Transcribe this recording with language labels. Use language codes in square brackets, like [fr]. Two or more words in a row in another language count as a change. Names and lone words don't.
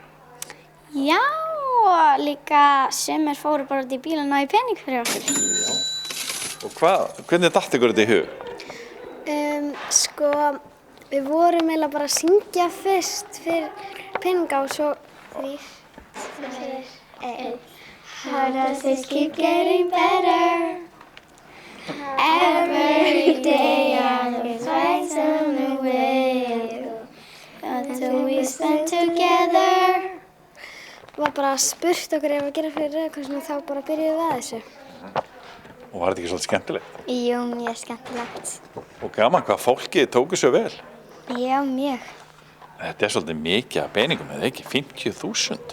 [is] Já, og líka sumir fóru bara út í bíl og náði pening fyrir okkur. Já. Og hvernig datt ykkur þetta í hug? Við vorum eiginlega bara að syngja fyrst fyrir peninga og svo 3, 2, 1. [en] How does this keep getting better? Every day I look twice on the way until we spend together. [is] Var bara spurt okkur ef að gera fyrir Rauða krossinn og þá bara byrjuðum við að þessu. Og var þetta ekki svolítið skemmtilegt? Jú, mjög skemmtilegt. Og gaman hvað fólki tóku svo vel? Já, mjög. Þetta svolítið mikið af peningum, eða ekki? 50.000?